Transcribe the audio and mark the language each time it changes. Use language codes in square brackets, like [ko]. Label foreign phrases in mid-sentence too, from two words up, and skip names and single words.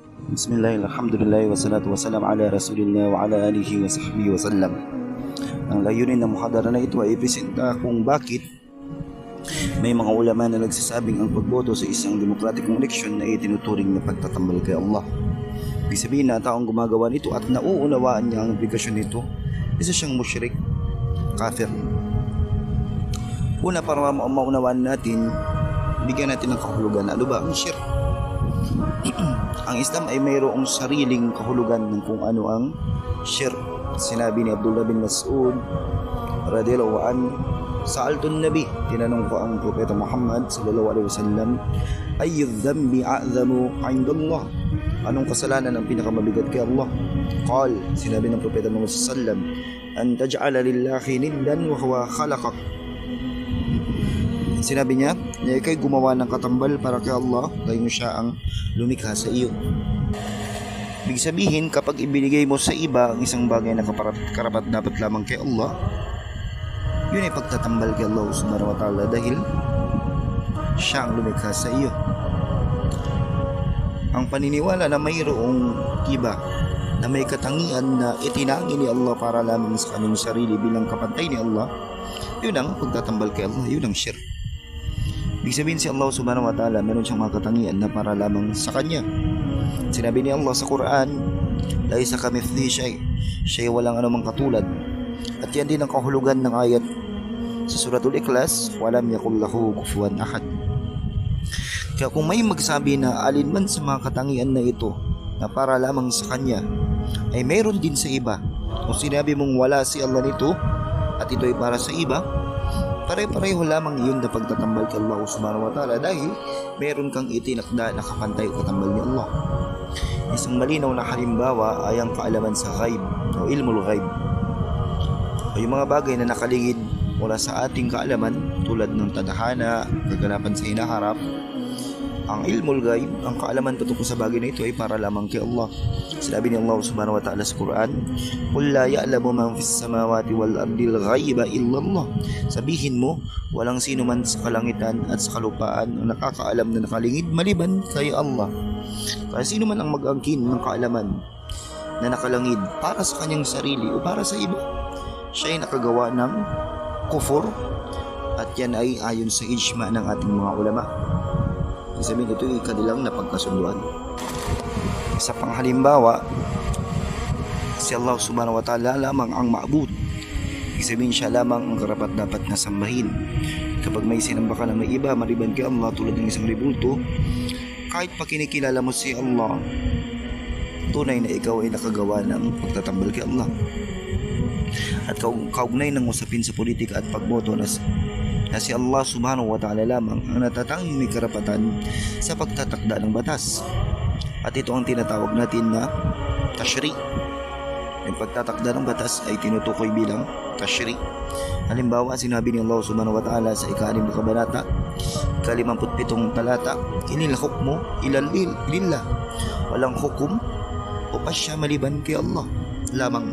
[ar] بسم الله والحمد لله والصلاة والسلام على رسول الله وعلى آله وصحبه وسلم. [tl] Ang layunin ng muhadara na ito ay ipresenta kung bakit may mga ulama na nagsasabing ang pagboto sa isang demokratikong eleksyon na itinuturing na pagtatambal kay Allah. Ibig sabihin na taong gumagawa nito at nauunawaan niya ang impligasyon nito, isa siyang [ar] مشرك كافر. [tl] Una, para maunawaan natin, bigyan natin ng kahulugan. Ano ba ang shirk? Ang Islam ay mayroong sariling kahulugan ng kung ano ang shirk. Sinabi ni Abdullah bin Mas'ud [ar] رضي الله عنه سألت النبي, [tl] tinanong ko ang propeta Muhammad [ar] صلى الله عليه وسلم أي الذنب أعظم عند الله, [tl] anong kasalanan ang pinakamabigat kay Allah? Qal, sinabi ng propeta Muhammad [ar] صلى الله عليه وسلم أن تجعل لله ندا وهو خلقك. [tl] Sinabi niya, ikay gumawa ng katambal para kay Allah, gayon siya ang lumikha sa iyo. Ibig sabihin, kapag ibinigay mo sa iba ang isang bagay na karapat dapat lamang kay Allah, yun ay pagtatambal kay Allah [ar] سبحانه وتعالى [tl] dahil siya ang lumikha sa iyo. Ang paniniwala na mayroong iba na may katangian na itinangin ni Allah para lamang sa kanyang sarili bilang kapantay ni Allah, yun ang pagtatambal kay Allah, yun ang shirk. Ibig sabihin, si Allah [ar] سبحانه وتعالى [tl] meron siyang mga katangian na para lamang sa kanya. Sinabi ni Allah sa Quran, [ar] ليس كمثله شيء', [tl] siya walang anumang katulad. At yan din ang kahulugan ng ayat sa Suratul Ikhlas, [ar] ولم يكن له كفوا أحد. [tl] Kaya kung may magsabi na alinman sa mga katangian na ito na para lamang sa kanya, ay mayroon din sa iba. Kung sinabi mong wala si Allah nito at ito ay para sa iba, pare-pareho lamang iyon na pagtatambal kay Allah [ar] سبحانه وتعالى [tl] dahil meron kang itinakda na kapantay o katambal ni Allah. Isang malinaw na halimbawa ay ang kaalaman sa ghaib o [ar] علم الغيب, [tl] o yung mga bagay na nakaligid mula sa ating kaalaman tulad ng tadhana, kaganapan sa hinaharap. Ang [ar] علم الغيب, [tl] ang kaalaman patungkol sa bagay na ito ay para lamang kay Allah. Sinabi ni Allah [ar] سبحانه وتعالى [tl] sa Quran, [ar] قل لا يعلم من في السماوات والأرض الغيب إلا الله. [tl] Sabihin mo, walang sino man sa kalangitan at sa kalupaan ang nakakaalam na nakalingid maliban kay Allah. Kaya sino man ang mag-angkin ng kaalaman na nakalangid para sa kanyang sarili o para sa iba, siya ay nakagawa ng kufur, at yan ay ayon sa ijma ng ating mga ulama. Sabihin, ito ay kanilang napagkasunduan. Sa panghalimbawa, si Allah [ar] سبحانه وتعالى [tl] lamang ang ma'bud. Ibig sabihin, siya lamang ang karapat dapat na sambahin. Kapag may sinamba ka na may iba maliban kay Allah tulad ng isang ribulto, kahit pa kinikilala mo si Allah, tunay na ikaw ay nakagawa ng pagtatambal kay Allah. At kaugnay ng usapin sa politika at pagboto na si Allah [ar] سبحانه وتعالى [tl] lamang ang natatanging may karapatan sa pagtatakda ng batas. At ito ang tinatawag natin na tashri'. Yung pagtatakda ng batas ay tinutukoy bilang tashri'. Halimbawa, sinabi ni Allah [ar] سبحانه وتعالى [tl] sa ika-6 na kabanata, ika-57 talata, [ar] إن الحكم لله, [tl] walang hukum o pasya maliban kay Allah lamang.